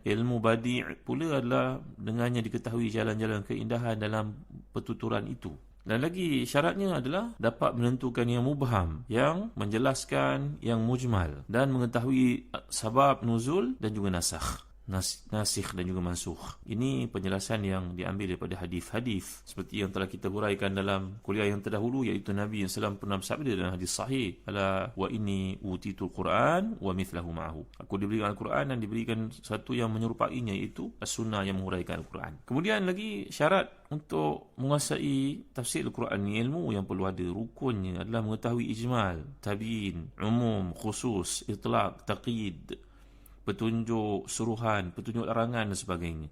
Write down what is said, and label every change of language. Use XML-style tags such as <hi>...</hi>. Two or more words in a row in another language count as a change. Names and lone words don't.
<ms>Ilmu badi' pula adalah dengannya diketahui jalan-jalan keindahan dalam pertuturan itu. Dan lagi syaratnya adalah dapat menentukan yang mubham, yang menjelaskan yang mujmal, dan mengetahui sabab nuzul dan juga nasikh dan juga mansukh. Ini penjelasan yang diambil daripada hadis-hadis seperti yang telah kita huraikan dalam kuliah yang terdahulu, iaitu Nabi SAW pernah bersabda dalam hadis sahih,</ms> <ar>ألا وإني أوتيت القرآن ومثله معه.</ar> <ms>Aku diberikan Al-Quran dan diberikan satu yang menyerupainya, iaitu as-sunnah yang menguraikan Al-Quran. Kemudian lagi syarat untuk menguasai tafsir Al-Quran ni, ilmu yang perlu ada, rukunnya adalah mengetahui ijmal, tabiin, umum, khusus, itlaq, taqyid, petunjuk suruhan, petunjuk larangan dan sebagainya.</ms>